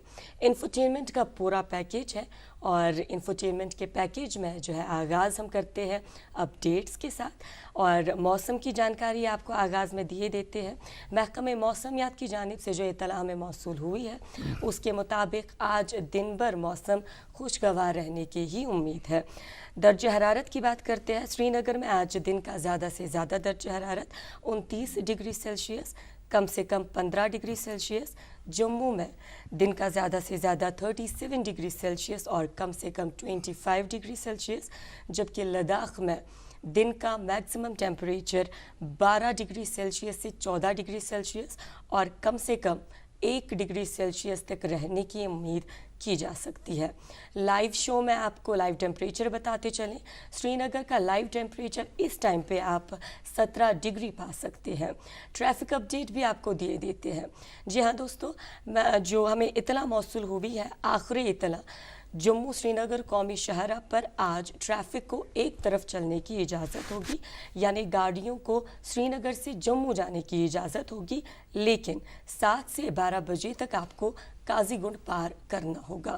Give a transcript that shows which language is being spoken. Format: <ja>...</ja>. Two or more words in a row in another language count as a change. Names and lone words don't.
<ur>انفوٹینمنٹ کا پورا پیکیج ہے، اور انفوٹینمنٹ کے پیکیج میں جو ہے آغاز ہم کرتے ہیں اپڈیٹس کے ساتھ، اور موسم کی جانکاری آپ کو آغاز میں دیے دیتے ہیں۔ محکمہ موسمیات کی جانب سے جو اطلاع ہمیں موصول ہوئی ہے اس کے مطابق آج دن بھر موسم خوشگوار رہنے کی ہی امید ہے۔ درجہ حرارت کی بات کرتے ہیں، سری نگر میں آج دن کا زیادہ سے زیادہ درجہ حرارت 29 ڈگری سیلسیس، کم سے کم 15 ڈگری سیلسیس۔ جموں میں دن کا زیادہ سے زیادہ 37 ڈگری سیلسیس اور کم سے کم 25 ڈگری سیلسیس، جبکہ لداخ میں دن کا</ur> <en>maximum temperature</en> <ur>12 ڈگری سیلسیس سے 14 ڈگری سیلسیس اور کم سے کم 1 ڈگری سیلسیس تک رہنے کی امید کی جا سکتی ہے.</ur> <en>live show</en> <ur>میں آپ کو</ur> <en>live temperature</en> <ur>بتاتے چلیں. سری نگر کا</ur> <en>live temperature</en> <ur>اس ٹائم پہ آپ 17 ڈگری پا سکتے ہیں.</ur> <en>traffic update</en> <ur>بھی آپ کو دیے دیتے ہیں۔ جی ہاں دوستوں، جو ہمیں اطلاع موصول ہوئی ہے، آخری اطلاع، جموں سری نگر قومی شاہراہ پر آج ٹریفک کو ایک طرف چلنے کی اجازت ہوگی، یعنی گاڑیوں کو سری نگر سے جموں جانے کی اجازت ہوگی، لیکن 7 سے 12 بجے تک آپ کو قاضی گنڈ پار کرنا ہوگا.</ur>